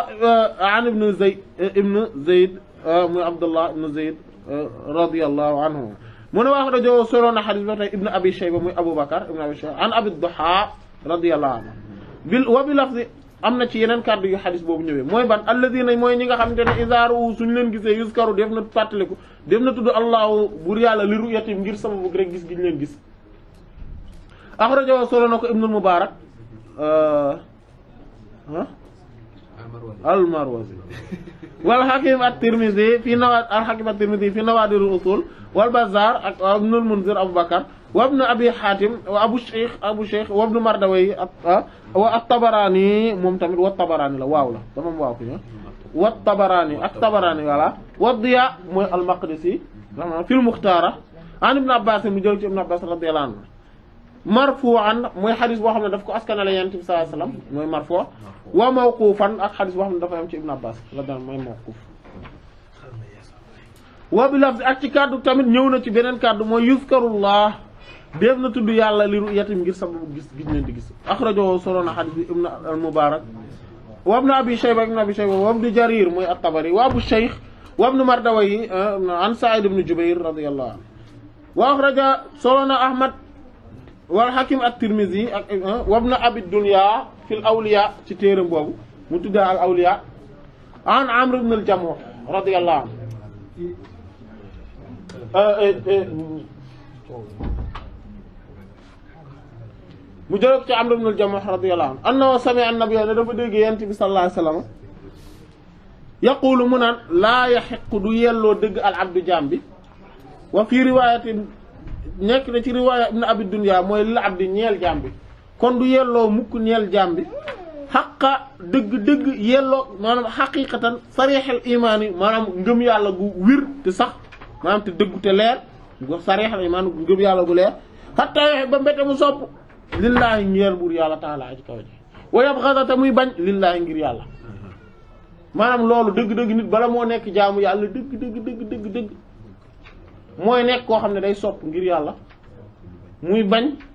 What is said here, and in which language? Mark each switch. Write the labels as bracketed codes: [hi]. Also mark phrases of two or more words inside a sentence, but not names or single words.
[wo] an ibnu zayd muy abdullah ibnu zayd [ar] رضي الله عنه [wo] mu ne wax rajo solo na xadis ba tey ibnu abi shayba muy abubakar ibnu abi shayba an abi duha radiyallahu anhu [ar] بلفظ [wo] am na ci yeneen kàddu yu xadis boobu ñëwee mooy ban alladina mooy ñi nga xamante ne izaaru suñu leen gisee yuskaru def na fàttaliku def na tudd allahu bur yàlla [ar] لرؤيتهم [wo] ngir sama bëgg rek gis gi ñu leen gis axrajahu solo na ko ibnul mubarak [ar] المروزي والحكيم الترمذي في نوادر الأصول والبزار ak ابن المنذر أبو بكر وابن أبي حاتم وأبو الشيخ و [wo] Ibn Mardawayh wa at-Tabarani moom tamit wa at-Tabarani la waaw la dafa waaw fi wa at-Tabarani at-Tabarani wala wa Diya mooy al-Maqdisi fi al-Mukhtara an Ibn Abbas mu jël ci Ibn Abbas [ar] رضي الله عنه مرفوعا [wo] mooy xadis boo xam ne daf ko askanale Yonent bi [ar] صلى الله عليه وسلم [wo] mooy marfu' [ar] وموقوفا [wo] ak xadis boo xam ne dafa am ci Ibn Abbas la daan mooy mawquf [ar] وبلفظ [wo] ak ci kàddu tamit ñëw na ci beneen kàddu mooy yuzkarullah def na tudd yàlla [ar] لرؤيتهم [wo] ngir sababu gis leen di gis akhrajahu solo na xadis bi Ibn al-Mubarak wa Ibn Abi Shayba wa Ibn Jarir mooy at-Tabari wa Abu Shaykh wa Ibn Mardawayh an Sa'id ibn Jubayr [ar] رضي الله عنه وأخرج [wo] solo na Ahmad wal Hakim at-Tirmidhi ak wa Ibn Abi Dunya [ar] في الأولياء [wo] ci téeram boobu mu tudda al awliya an Amr ibn al-Jamuh [ar] رضي الله عنه [wo] mu jël ci Amr ibn al-Jamuh [ar] رضي الله عنه أنه سمع النبي [wo] ne dafa dégg Yonent bi [ar] صلى الله عليه وسلم يقول [wo] mu naan [ar] لا يحق [wo] du yelloo dëgg al-abdu jaam bi [ar] وفي رواية [wo] nekk na ci riwaaya ibn Abi Dunya mooy [ar] للعبد [wo] ñeel jaam bi kon du yelloo mukk ñeel jaam bi xaqa dëgg-dëgg yelloo maanaam [ar] حقيقة صريح الإيمان [wo] yi maanaam ngëm yàlla gu wir te sax maanaam te dëggu te leer gu [ar] صريح الإيمان [wo] ngëm yàlla gu leer [ar] حتى يحب [wo] ba mbete mu sopp lillaahi ñeel buur yàlla taala aji kaw ji [ar] ويبغض [wo] te muy bañ lillaahi ngir yàlla maanaam loolu dëgg-dëgg nit bala moo nekk jaamu yàlla dëgg mooy nekk koo xam ne day sopp ngir yàlla muy bañ